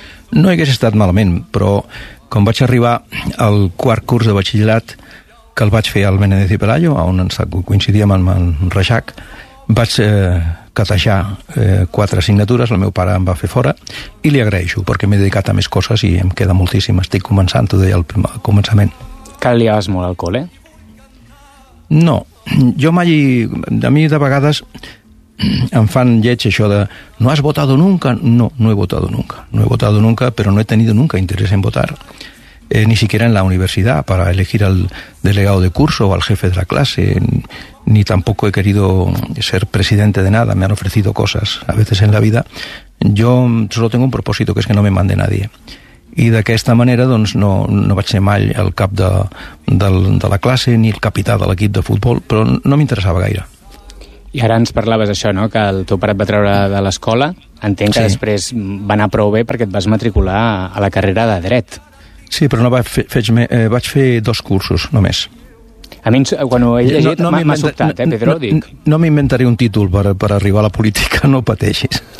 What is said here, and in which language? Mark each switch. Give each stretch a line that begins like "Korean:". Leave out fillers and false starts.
Catalan: No hagués estat malament, però quan vaig arribar al quart curs de batxillerat, que el vaig fer al Benedetti Pelayo, on coincidíem amb en Reixac, vaig catejar quatre assignatures, el meu pare em va fer fora, i li agraeixo, perquè m'he dedicat a més coses i em queda moltíssim, estic començant, t'ho deia al començament. Caliaves molt al col·le? No, jo mai... A mi de vegades em fan lleig això de
Spanish: no has votado nunca, no he votado nunca, però no he tenido nunca interés en votar, ni siquiera en la universidad para elegir al delegado de curso o al jefe de la clase, ni tampoco he querido ser presidente de nada. Me han ofrecido cosas a veces en la vida, yo solo tengo un propósito, que es que no me mande nadie, y de esta manera
Catalan: doncs no vaig ser mai el cap de la clase ni el capità de l'equip de futbol, però no m'interessava gaire. I ara ens parlaves això, no?, que el teu pare et va treure de l'escola. Entenc que després va anar prou bé perquè et vas matricular a la carrera de dret. Sí, però no va fer, vaig fer dos cursos, només. A mi, quan ho he llegit, m'ha sobtat, Pedro, No m'inventaré un títol per arribar a la política, no pateixis.